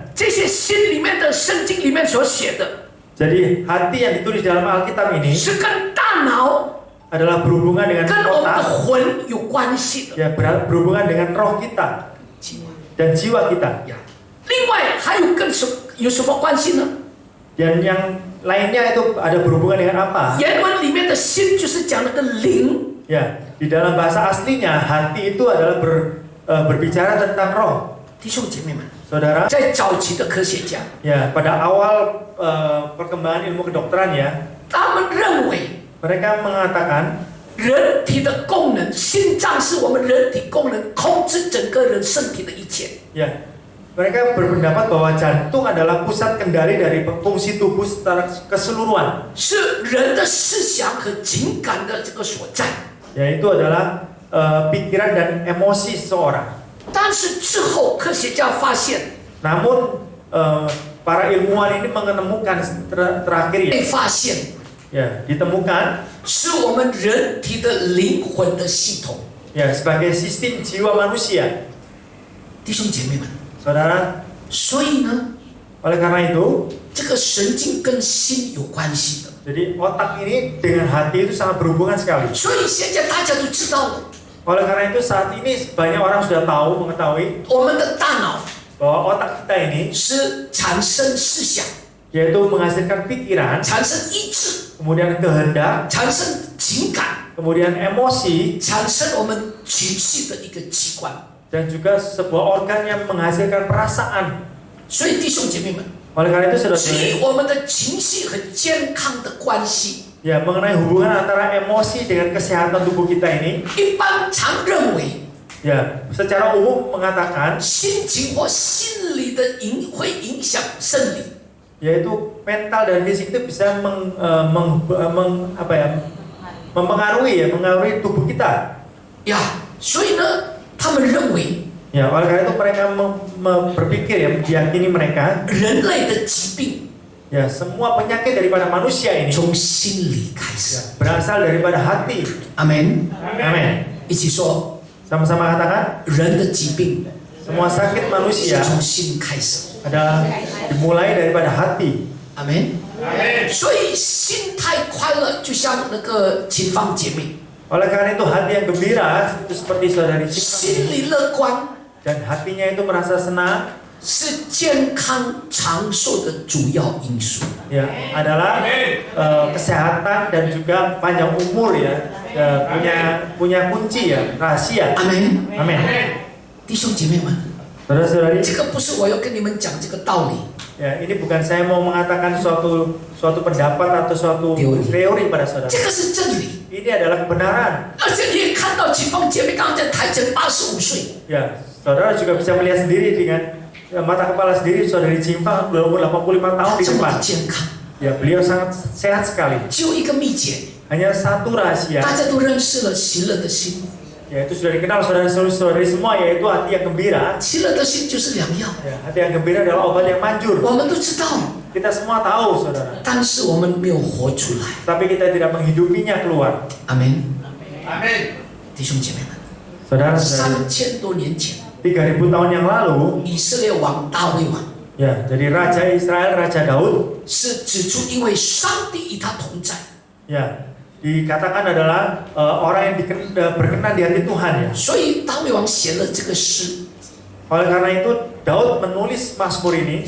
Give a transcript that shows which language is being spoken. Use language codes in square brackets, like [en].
[zh] 这些心里面的圣经里面所写的， [id] Jadi hati yang ditulis dalam Alkitab ini [zh] 是跟大脑、 [id] adalah berhubungan dengan [zh] 跟我们的 [id] otak, [zh] 魂有关系的。 [id] ya berhubungan dengan roh kita dan jiwa kita. [zh] 呀，另外还有有什么关系呢？ [id] Dan yang lainnya itu ada berhubungan dengan apa? [zh] 原文里面的心就是讲那个灵， [id] Ya, di dalam bahasa aslinya hati itu adalah berbicara tentang roh. [zh] 弟兄姐妹们， [id] Saudara, [zh] 在早期的科学家， [id] ya pada awal perkembangan ilmu kedokteran ya, [zh] 他们认为 [id] mereka mengatakan [zh] 人体的功能，心脏是我们人体功能控制整个人身体的一切。 [id] ya, mereka berpendapat bahwa jantung adalah pusat kendali dari fungsi tubuh secara keseluruhan. [zh] 是人的思想和情感的这个所在。 [id] Yaitu adalah pikiran dan emosi seseorang. [zh] 但是之后科学家发现， [id] Namun para ilmuwan ini menemukan terakhir ya, [zh] 被发现 [id] ditemukan [zh] 是我们人体的灵魂的系统。 [id] ya sebagai sistem jiwa manusia. [zh] 弟兄姐妹们， [id] Saudara, [zh] 所以呢， [id] oleh karena itu, [zh] 这个神经跟心有关系的。 [id] jadi otak ini dengan hati itu sangat berhubungan sekali. [zh] 所以现在大家都知道了， [id] Oleh karena itu saat ini banyak orang sudah mengetahui [zh] 我们的大脑 [id] bahwa otak kita ini [zh] 是产生思想， [id] yaitu menghasilkan pikiran, [zh] 产生意志， [id] kemudian kehendak, [zh] 产生情感， [id] kemudian emosi, [zh] 产生我们情绪的一个器官。 [id] dan juga sebuah organ yang menghasilkan perasaan. [zh] 所以弟兄姐妹们， [id] Oleh karena itu [zh] 至 [id] saudara-saudari, [zh] 于我们的情绪和健康的关系， [id] ya mengenai hubungan antara emosi dengan kesehatan tubuh kita ini, [zh] 一般常认为 [id] ya secara umum mengatakan [zh] 心情或心理的会影响生理。 [id] yaitu mental dan fisik itu bisa mempengaruhi tubuh kita. [zh] 呀，所以呢，他们认为 [id] Ya, oleh karena itu mereka berpikir, ya, meyakini mereka, [zh] 人类的疾病 [id] ya semua penyakit daripada manusia ini [zh] 从心里开始。 [id] berasal daripada hati. [zh] 阿门。 [id] Amin. [zh] 一起说， [id] Sama-sama katakan, [zh] 人的疾病 [id] semua sakit manusia [zh] 从心开始。 [id] adalah dimulai daripada hati. [zh] 阿门。所以心态快乐，就像那个秦芳姐妹， [id] Oleh karena itu hati yang gembira itu seperti saudari Cipta [zh] 心里乐观 [id] dan hatinya itu merasa senang, [zh] 是健康长寿的主要因素。 [id] ya adalah kesehatan dan juga panjang umur, ya, punya kunci, ya, rahasia. [zh] 阿门。 [id] Amin. [zh] 弟兄姐妹们， [id] Saudara-saudari, [zh] 这个不是我要跟你们讲这个道理， [id] ya ini bukan saya mau mengatakan suatu pendapat atau suatu teori pada saudara. [zh] 这个是真理。 [id] Ini adalah kebenaran. [zh] 而且你也看到秦芳姐妹刚刚在台前85岁， [id] Ya, saudara juga bisa melihat sendiri dengan mata kepala sendiri saudari Cimpang 85 tahun di [zh] 这么 [id] depan. [zh] 的健康， [id] Ya, beliau sangat sehat sekali. [zh] 只有一个秘诀， [id] Hanya satu rahasia, [zh] 大家都认识了喜乐的心， [id] yaitu sudah dikenal saudara-saudari semua, yaitu hati yang gembira. [zh] 喜乐的心就是良药。 [id] Ya, hati yang gembira adalah obat yang manjur. [zh] 我们都知道， [id] Kita semua tahu, saudara. [zh] 但是我们没有活出来。 [id] Tapi kita tidak menghidupinya keluar. [zh] 阿门。弟兄姐妹们， [id] Saudara-saudari, [zh] 3000多年前， [id] 3000 tahun yang lalu, [zh] 以色列王大卫王 [id] ya, jadi Raja Israel, Raja Daud, [zh] 是指出，因为上帝与他同在， [id] ya, dikatakan adalah orang yang berkenan di hati Tuhan, ya. [zh] 所以大卫王写了这个诗， [id] Oleh karena itu Daud menulis Mazmur ini,